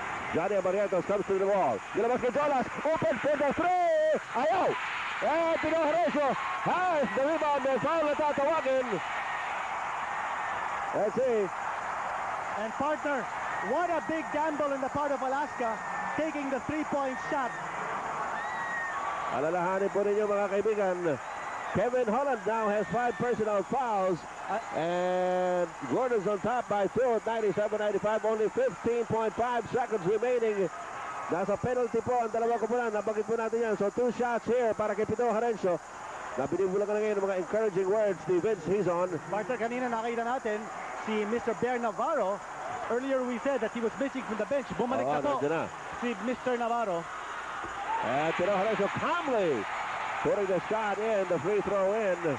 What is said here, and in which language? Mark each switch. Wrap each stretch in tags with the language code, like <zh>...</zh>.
<en>Johnny Abarrientos comes to the wall.</en> <tl>Nilabas kay Jonas.</tl> <en>Open for the three. Ayaw. And Pinoy Horacio has the rebound.</en> <tl>May foul na tatawagin.</tl> <en>Let's see. And partner, what a big gamble on the part of Alaska, taking the 3-point shot.</en> <tl>Alalahanin po ninyo, mga kaibigan.</tl> <en>Kevin Holland now has 5 personal fouls. And Gordon's on top by 2 at 97.95. Only 15.5 seconds remaining.</en> <tl>Nasa penalty po ang dalawang koponan. Nabanggit po natin yan.</tl> <en>So 2 shots here</en> <tl>para kay Pito Harencio. Nabinibula ka na ngayon ng mga encouraging words ni Vince Hizon. Partner, kanina nakita natin si Mr. Bear Navarro.</tl> <en>Earlier we said that he was missing from the bench.</en> <tl>Bumalik na po si Mr. Navarro.</tl> <en>And Pito Harencio calmly putting the shot in, the free throw in.</en>